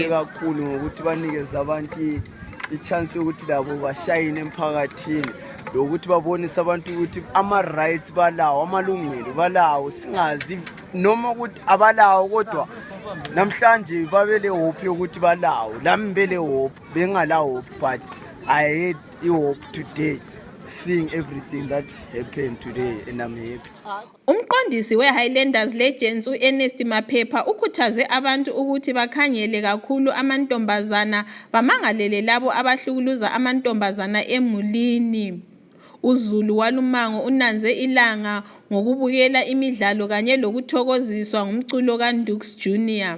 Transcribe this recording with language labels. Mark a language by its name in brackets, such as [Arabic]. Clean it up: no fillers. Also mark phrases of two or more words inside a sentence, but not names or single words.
[North Ndebele] Kakhulu ngokuthi banikeze abantu i-chance yokuthi labo bashayine emphakathini lokuthi babonise abantu ukuthi ama-rights balawo, amalungelo balawo, singazi noma ukuthi abalawo kodwa namhlanje babele hope yokuthi balawo, lami bele hope bengala hope, [English] but I had hope today seeing everything that happened today and I'm happy. [North Ndebele] Umqondisi we-Highlanders Legends uErnest Maphepha ukhuthaze abantu ukuthi bakhangele kakhulu amantombazana bamangalele labo abahlukuluza amantombazana emulini. uZulu walumango unanze ilanga ngokubukela imidlalo kanye lokuthokoziswa ngumculo kaNdux Jr.